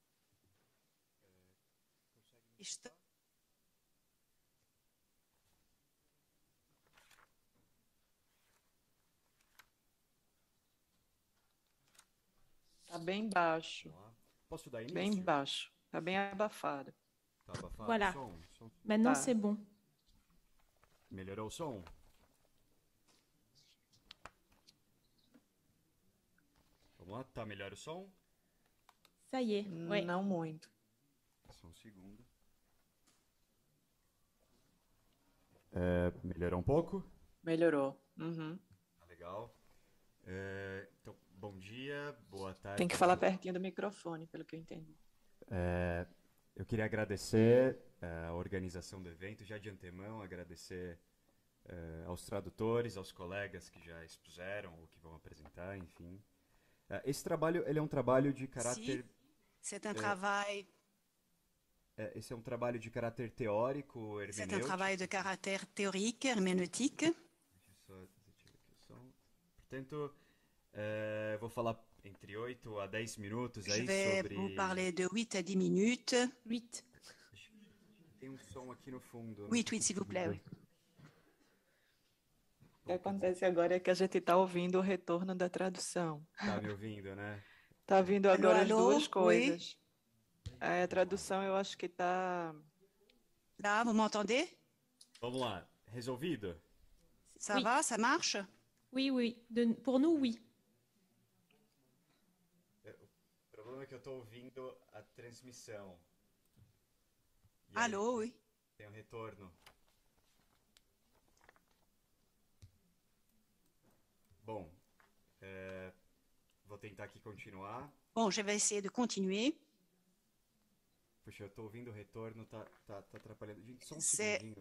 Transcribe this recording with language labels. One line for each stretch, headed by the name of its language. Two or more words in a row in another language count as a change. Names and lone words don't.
Portuguese: Está bem baixo. Posso dar início? Bem baixo. Está bem abafado. Tá abafado
French: Voilà.
Portuguese: o som?
French: Maintenant,
Portuguese: Tá.
French: c'est bon.
Portuguese: Melhorou o som? Vamos lá, tá melhor o som?
French: Ça y est. Ouais.
Portuguese: Não muito. Só um segundo. Melhorou um pouco? Melhorou. Uhum. Tá legal. Então, bom dia, boa tarde. Tem que falar pertinho do microfone, pelo que eu entendi. Eu queria agradecer a organização do evento, já de antemão, agradecer aos tradutores, aos colegas que já expuseram ou que vão apresentar, enfim. Esse trabalho, ele é um trabalho de caráter...
French: C'est un travail.
Portuguese: Esse é um trabalho de caráter teórico, hermenêutico.
French: C'est un travail de caractère théorique, herméneutique.
Portuguese: Deixa eu só desativar aqui o som. Portanto, vou falar entre 8 a 10 minutos aí
French: Je vais
Portuguese: sobre...
French: vous parler de 8 à 10 minutes. 8.
Portuguese: Tem som aqui no fundo.
French: 8, s'il vous plaît, oui.
Portuguese: O que acontece agora é que a gente está ouvindo o retorno da tradução. Tá me ouvindo, né? Está vindo agora as alô, duas coisas. A tradução eu acho que está...
French: Là, vous m'entendez?
Portuguese: Vamos lá. Resolvido?
French: Ça Oui. va, ça marche? Oui, oui. Pour nous, oui.
Portuguese: O problema é que eu estou ouvindo a transmissão. E
French: Allô,
Portuguese: aí
French: oui.
Portuguese: tem um retorno. Bom, vou tentar aqui continuar.
French: Bon, je vais essayer de continuer.
Portuguese: Puxa, eu estou ouvindo o retorno, tá atrapalhando. Gente, só um
French: C'est-
Portuguese: segundinho.